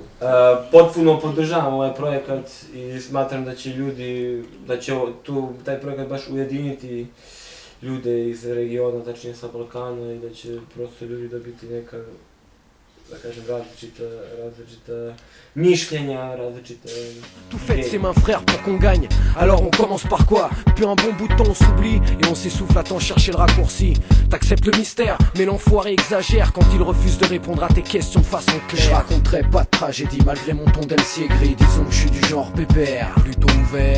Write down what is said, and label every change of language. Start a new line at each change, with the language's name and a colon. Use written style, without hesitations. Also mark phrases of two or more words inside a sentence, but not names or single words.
Serbian: Potpuno podržavam ovaj projekat i smatram da će ljudi, da će taj projekat baš ujediniti ljude iz regiona, tačnije sa Balkana, i da će prosto ljudi dobiti neka, da kažem, različita mišljenja, različite...
French: Tout fait de ses mains frère pour qu'on gagne. Alors on commence par quoi? Puis un bon bout de temps on s'oublie et on s'essouffle à tant chercher le raccourci. T'acceptes le mystère, mais l'enfoiré exagère quand il refuse de répondre à tes questions de façon claire. Je raconterai pas de tragédie malgré mon ton d'Elsie aigri. Disons que je suis du genre pépère, plutôt ouvert.